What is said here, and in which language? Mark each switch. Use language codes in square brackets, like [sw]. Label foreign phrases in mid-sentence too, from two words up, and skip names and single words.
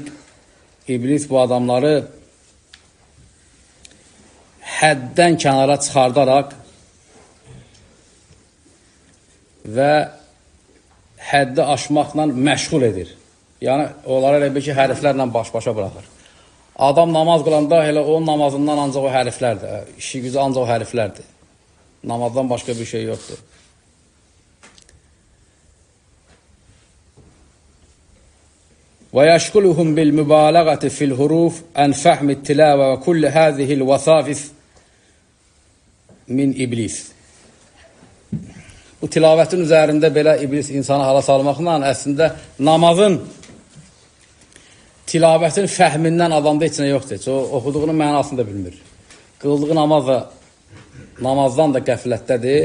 [az] İblis bu adamları həddən kənara çıxardaraq və həddi aşmaqla məşğul edir. Yəni, onları elə bir ki, hərflərlə baş-başa bıraxır. Adam namaz qılanda elə onun namazından ancaq o hərflərdir. İşi gücü ancaq o hərflərdir. Namazdan başqa bir şey yoxdur. [ar] وَيَشْكُلُهُمْ بِالْمُبَالَغَةِ فِي الْحُرُوفِ أَنْ فَحْمِ التِّلَاوَةِ وَكُلِّ هَذِهِ الْوَصَافِثِ مِنْ iblis. [az] Bu tilavətin üzərində belə iblis insanı hala salmaqla əslində namazın tilavətin fəhmindən adamda heç nə yoxdur. O, oxuduğunun mənasını da bilmir. Qıldığı namazdan da qəflətdədir.